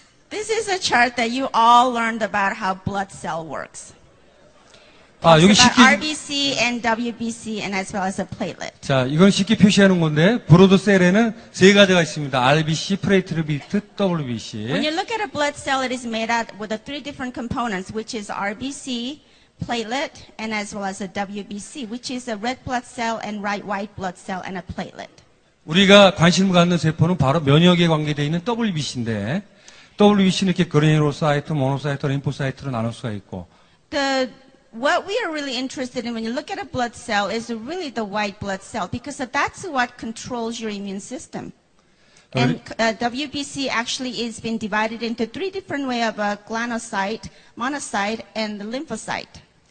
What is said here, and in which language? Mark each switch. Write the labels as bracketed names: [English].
[English] This is a chart that you all learned about how blood cell works. [Korean] 여기 [English] about [Korean] 쉽게 [English] RBC and WBC and as well as a platelet. [Korean] 자, 이건 쉽게 표시하는 건데 브로드셀에는 세 가지가 있습니다. [English] RBC, 프레이트리트, WBC. When you look at a blood cell, it is made out with the three different components, which is RBC, platelet, and as well as a WBC, which is a red blood cell and white blood cell and a platelet. [Korean] 우리가 관심을 갖는 세포는 바로 면역에 관계되어 있는 WBC인데 WBC는 이렇게 그레니로사이트, 모노사이트, 림포사이트로 나눌 수가 있고 [English] What we are really interested in when you look at a blood cell is really the white blood cell because that's what controls your immune system. And WBC actually is been divided into three different ways of glanocyte, monocyte, and the lymphocyte.